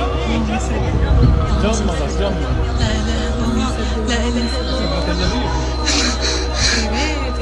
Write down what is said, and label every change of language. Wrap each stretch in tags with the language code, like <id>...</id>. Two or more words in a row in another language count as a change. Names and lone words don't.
<tr>Can mı da can mı?</tr> <ar>لا إله إلا الله لا إله إلا الله</ar> <tr>Sen Katerina değil mi? Evet.</tr>